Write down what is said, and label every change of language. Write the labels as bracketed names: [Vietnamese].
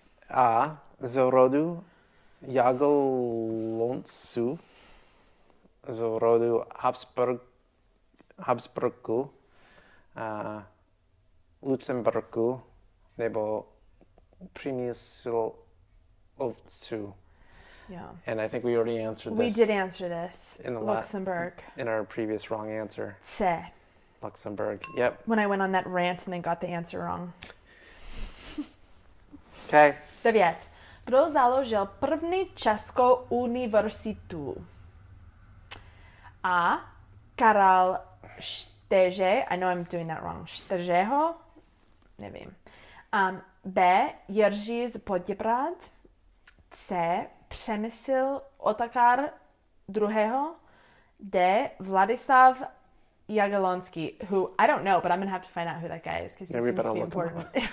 [Czech] A z rodu Jagiellonců, z rodu Habsburků, Lucemburku nebo Přemyslovců. [English] Yeah. And I think we already answered this. We did answer this. In Luxembourg. In our previous wrong answer. C. Luxembourg. Yep. When I went on that rant and then got the answer wrong. Okay. 9. [Czech] Kdo založil první českou univerzitu? A. Karel Štěže. [English] I know I'm doing that wrong. [Czech] Štěžeho? Nevím. B. Jiří z Poděbrad. C. Přemysl Otakar II. D. [English] Vladislav Jagiellonský, who I don't know, but I'm going to have to find out who that guy is because he seems to be important.